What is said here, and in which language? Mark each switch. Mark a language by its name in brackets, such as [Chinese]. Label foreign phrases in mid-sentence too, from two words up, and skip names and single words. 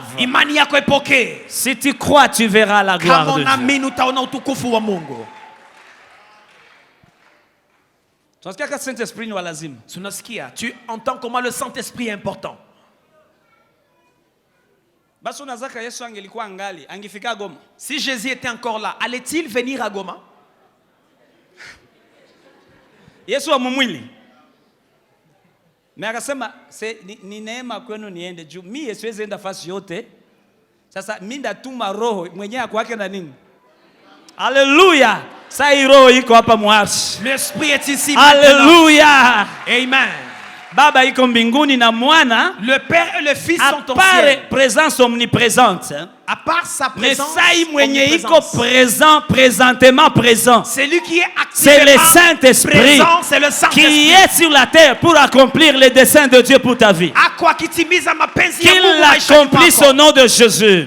[French] Si tu crois, tu verras la gloire de Dieu. Tu entends comment le Saint-Esprit est important. Si Jésus était encore là, allait-il venir à Goma? [Swahili] Yesu wa mumwili. Na akasema ni neema kwenu niende juu. Mimi siwezi enda fasi yote. Sasa mimi ndatuma roho mwenyewe kwake na nini? Haleluya. Sasa hii roho iko hapa mwasi. [French] L'esprit est ici. [Swahili] Haleluya. Amen. Baba iko mbinguni na mwana. [French] Le Père et le Fils sont au ciel. Présence omniprésente. À part sa présence, présentement présent. C'est lui qui est c'est le Saint-Esprit qui est sur la terre pour accomplir les desseins de Dieu pour ta vie. Qu'il l'accomplisse au nom de Jésus.